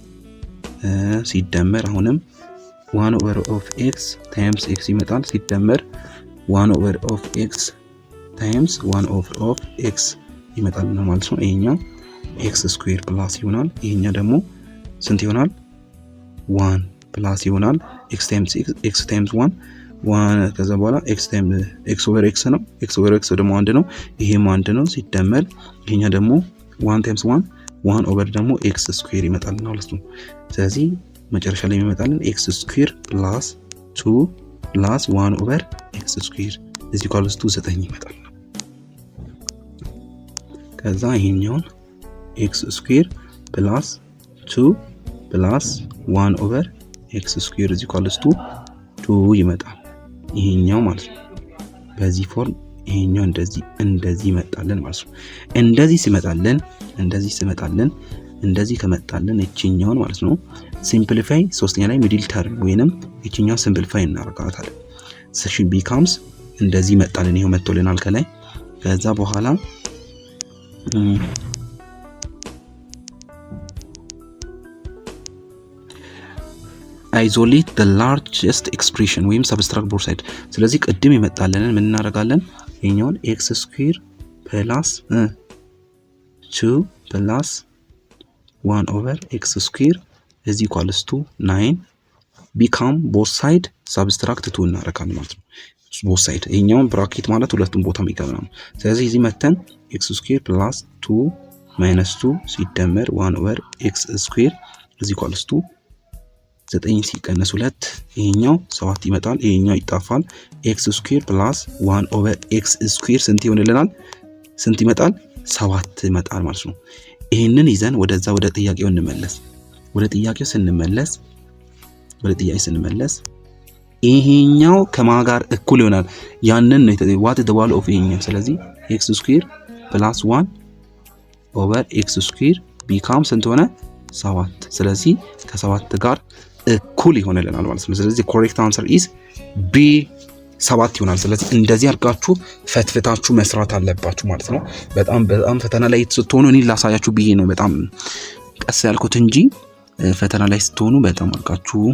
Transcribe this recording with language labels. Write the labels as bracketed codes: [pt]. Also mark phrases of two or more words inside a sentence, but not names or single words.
[am] ሲደመር አሁንም [en] 1 over of x times x [am] ይመጣል። ሲደመር [en] 1 over of x times 1 over of x [am] ይመጣል ማለት ነው። ይሄኛው [en] x square plus [am] ይሆናል። ይሄኛው ደግሞ ስንት ይሆናል? 1 ፕላስ ይሆናል። [en] x times 1 [am] ከዛ በኋላ [en] x over x [am] ነው። [en] x over x [am] ደግሞ 1 ነው። ይሄም 1 ነው። ሲደመር ይሄኛው ደግሞ [en] 1 times 1 over [am] ደግሞ [en] x square [am] ይመጣል ማለት ነው። ስለዚህ መጨረሻ ላይ የሚመጣልን [en] x square plus 2 plus 1 over x square is equals to 9 [am] ይመጣል። ከዛ ይሄኛውን [en] x square plus 2 plus 1 over x square is equals to 2 [am] ይመጣል። ይሄኛው ማለት ነው። በዚህ ፎርም ይሄኛው እንደዚህ ይመጣልን ማለት ነው። እንደዚህ ከመጣልን እቺኛውን ማለት ነው ሲምፕሊፋይ ሶስተኛ ላይ [en] middle term [am] ወይንም እቺኛው ሲምፕሊፋይ እናደርጋታለን። [en] section becomes [am] እንደዚህ መጣልን። ይሄው መጥቶልናል ከላይ። ከዛ በኋላ [en] isolate the largest expression [am] ወይም [en] subtract both sides። [am] ስለዚህ ቅድም ይመጣልን ምን እናደርጋለን? [en] ይሄኛውን x square plus 2 plus 1 over x square is equals to 9 become both side subtract 2 [am] እናደርጋለን ማለት ነው። [en] both side [am] ይሄኛውን ብራኬት ማለት ሁለቱም ቦታ የሚገባ ነው። ስለዚህ እዚህ መተን [en] x square plus 2 minus 2 [am] ሲደመር [en] 1 over x square is equals to 9 [am] ሲቀነስ 2 ይሄኛው 7 ይመጣል። ይሄኛው ይጣፋል። [en] x square plus 1 over x square [am] ስንት ይሆንልናል? ስንት ይመጣል? 7 ይመጣል ማለት ነው። ይሄንን ይዘን ወደ ጥያቄው እንመለስ። ወደ ጥያቄው ስንመለስ ይሄኛው ከማን ጋር እኩል ይሆናል? ያንን ነው [en] what is the value of [am] ይሄኛው። ስለዚህ [en] x square plus 1 over x square become [am] ስንት ሆነ? 7። ስለዚህ ከ7 ጋር እኩል ይሆንልናል ማለት ነው። ስለዚህ [en] correct answer is B [am] 7 ይሆናል። ስለዚህ እንደዚህ አድርጋችሁ ፈትፍታችሁ መስራት አለባችሁ ማለት ነው። በጣም ፈተና ላይ ስትሆኑ እኔ ላሳያችሁ ብዬ ነው በጣም ቀስ ያልኩት እንጂ ፈተና ላይ ስትሆኑ በጣም አድርጋችሁ